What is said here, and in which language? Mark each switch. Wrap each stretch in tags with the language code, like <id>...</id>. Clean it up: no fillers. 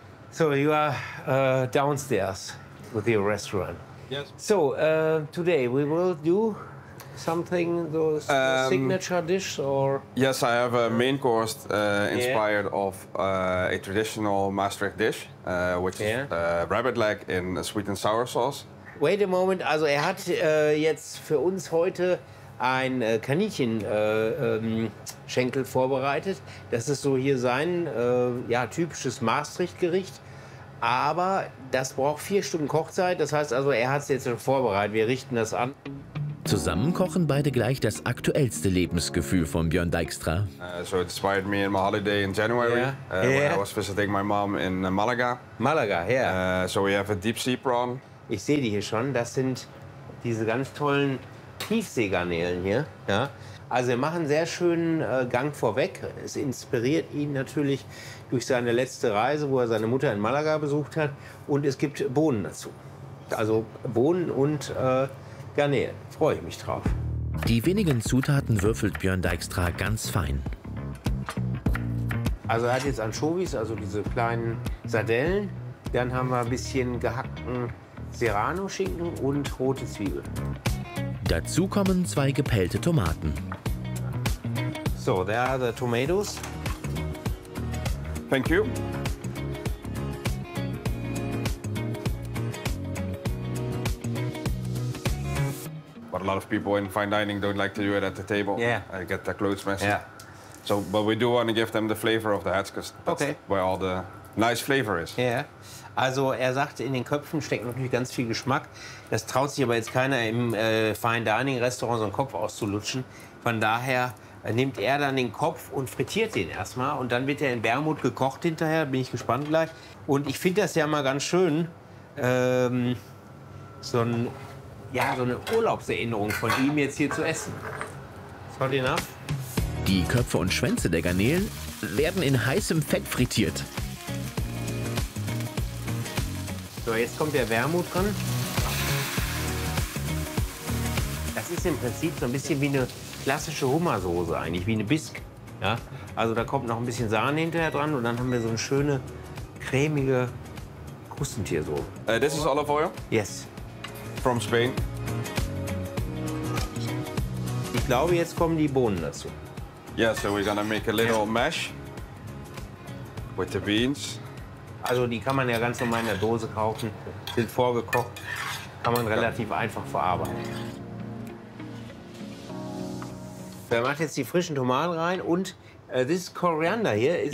<en>So you are downstairs with your restaurant. Yes. So today we will do something, those signature dish or? Yes, I have a main course inspired of a traditional Maastricht dish, which is rabbit leg in a sweet and sour sauce. Wait a moment,</en> <de>also er hat jetzt für uns heute ein Kaninchen-Schenkel vorbereitet. Das ist so hier sein typisches Maastricht-Gericht. Aber das braucht 4 Stunden Kochzeit. Das heißt also, er hat es jetzt schon vorbereitet. Wir richten das an. Zusammen kochen beide gleich das aktuellste Lebensgefühl von Björn Dijkstra.</de> <en>So it inspired me in my holiday in January, when I was visiting my mom in Malaga.</en> <de>Malaga, ja.</de> <en>Yeah. So we have a deep sea prawn.</en> <de>Ich sehe die hier schon. Das sind diese ganz tollen Tiefseegarnelen hier. Ja. Also wir machen einen sehr schönen Gang vorweg. Es inspiriert ihn natürlich durch seine letzte Reise, wo er seine Mutter in Malaga besucht hat. Und es gibt Bohnen dazu. Also Bohnen und Garnelen. Freue ich mich drauf. Die wenigen Zutaten würfelt Björn Dijkstra ganz fein. Also er hat jetzt Anchovies, also diese kleinen Sardellen. Dann haben wir ein bisschen gehackten Serrano-Schinken und rote Zwiebeln. Dazu kommen 2 gepellte Tomaten.</de> <en>So, there are the tomatoes. Thank you. But a lot of people in fine dining don't like to do it at the table. Yeah. I get the clothes messy. Yeah. So, but we do want to give them the flavor of the heads, because that's where all the nice flavor is. Yeah.</en> <de>Also er sagt, in den Köpfen steckt natürlich ganz viel Geschmack. Das traut sich aber jetzt keiner im Fine Dining Restaurant so einen Kopf auszulutschen. Von daher nimmt er dann den Kopf und frittiert den erstmal. Und dann wird er in Bermud gekocht hinterher, bin ich gespannt gleich. Und ich finde das ja mal ganz schön, so eine Urlaubserinnerung von ihm jetzt hier zu essen.</de> <en>Hot enough?</en> <de>Die Köpfe und Schwänze der Garnelen werden in heißem Fett frittiert. So, jetzt kommt der Wermut dran. Das ist im Prinzip so ein bisschen wie eine klassische Hummersoße, eigentlich wie eine Bisque. Ja? Also da kommt noch ein bisschen Sahne hinterher dran und dann haben wir so eine schöne cremige Krustentiersoße.</de> <en>This is olive oil? Yes. From Spain.</en> <de>Ich glaube, jetzt kommen die Bohnen dazu.</de> <en>Yeah, so we're gonna make a little mash with the beans.</en> <de>Also die kann man ja ganz normal in der Dose kaufen, sind vorgekocht, kann man relativ einfach verarbeiten. Wer macht jetzt die frischen Tomaten rein und</de> <en>this coriander here, is</en>